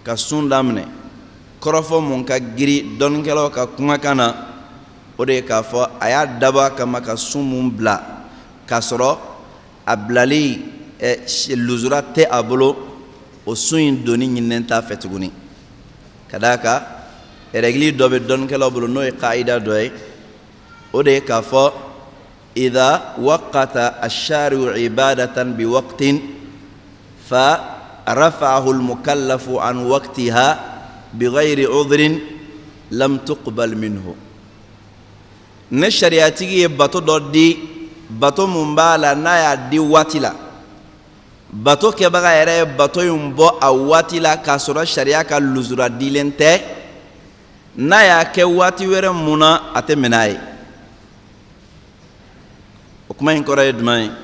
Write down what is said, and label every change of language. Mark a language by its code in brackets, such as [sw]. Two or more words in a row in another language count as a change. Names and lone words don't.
[bm] sun daminɛ, kɔrɔfɔ mun ka giri dɔnnikɛlaw ka kumakan na o de k'a fɔ a y'a dabɔ kama ka sun mun bila k'a sɔrɔ a bilali luzura tɛ a bolo o sun in doni ɲininen t'a fɛ tuguni ka d'a kan règle dɔ bɛ dɔnnikɛlaw bolo n'o ye qaida dɔ ye o de ye k'a fɔ [ar] إذا وقت الشارع عبادة بوقت فرفعه المكلف عن وقتها بغير عذر لم تقبل منه. [bm] Ne shariatigi ye bato dɔ di bato mun b'a la n'a y'a di waati la bato kɛbaga yɛrɛ ye bato in bɔ a waati la k'a sɔrɔ sariya ka luzura dilen tɛ n'a y'a kɛ waati wɛrɛ mun na a tɛ minɛ a ye. O kuma in kɔrɔ ye jumɛn ye?